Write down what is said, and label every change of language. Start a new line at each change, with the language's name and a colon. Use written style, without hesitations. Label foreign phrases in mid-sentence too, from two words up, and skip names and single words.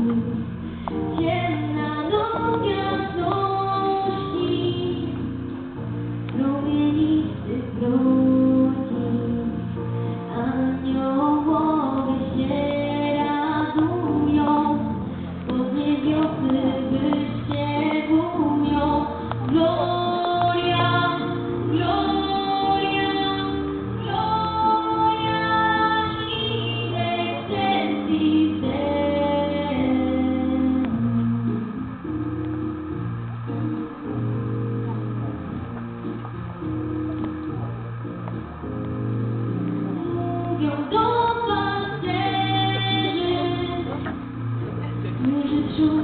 Polish: Ciemna noc jasności, promienisty brodzi. Aniołowie się radują, bo z niebiosy wyściegują.
Latin: Gloria, gloria, gloria in excelsis Deo.
Polish: Mówią do pasterzy, którzy wśród